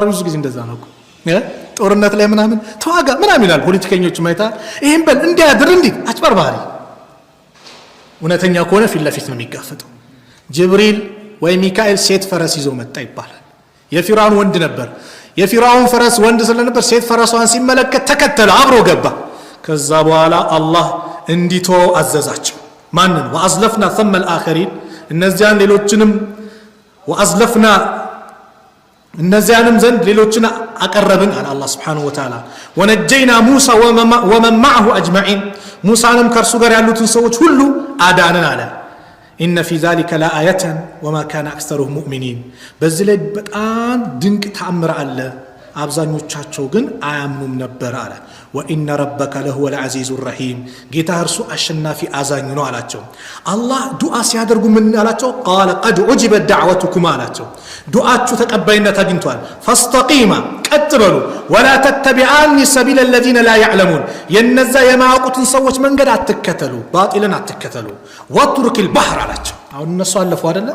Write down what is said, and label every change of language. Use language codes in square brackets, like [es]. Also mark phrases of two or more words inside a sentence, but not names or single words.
[am] ብዙ ጊዜ እንደዛ ነው እኮ ጦርነት ላይ ምናምን ተዋጋ ምናምን ይላል። ፖለቲከኞች ማይታ ይሄን በል እንዲያድር እንዲህ አጭበርባሪ። እውነተኛ ከሆነ ፊት ለፊት ነው የሚጋፈጠው። ጅብሪል ወይ ሚካኤል ሴት ፈረስ ይዞ መጣ ይባላል። የፊርዓውን ወንድ ነበር። የፊርዓውን ፈረስ ወንድ ስለነበር ሴት ፈረሷን ሲመለከት ተከተለ፣ አብሮ ገባ። ከዛ በኋላ አላህ እንዲቶ አዘዛቸው። ማንን? [ar] وأزلفنا ثم الآخرين [am] እነዚያን ሌሎችንም [ar] وأزلفنا [am] እነዚያንም ዘንድ ሌሎችን አቀረብን አለ አላህ [ar] سبحانه وتعالى። وأنجينا موسى ومن معه أجمعين [am] ሙሳንም ከርሱ ጋር ያሉትን ሰዎች ሁሉ አዳንን አለ። [ar] إن في ذلك لآية وما كان أكثرهم مؤمنين [am] በዚህ ላይ በጣም ድንቅ ተአምር አለ። አብዛኞቻቸው ግን አያምኑም ነበር አለ። [ar] وإن ربك لهو العزيز الرحيم [am] ጌታ እርሱ አሸናፊ አዛኝ ነው አላቸው። አላህ ዱዓ ሲያደርጉ ምን አላቸው? [ar] قال قد أجيبت دعوتكما [am] አላቸው። ዱዓችሁ ተቀባይነት አግኝቷል። ፈስተቂማ ቀጥ በሉ፣ [ar] ولا تتبعان سبيل الذين لا يعلمون [am] የነዛ የማያውቁትን ሰዎች መንገድ አትከተሉ፣ ባጢልን አትከተሉ። [ar] واترك البحر [am] አላቸው። አሁን እነሱ አለፉ አይደለም?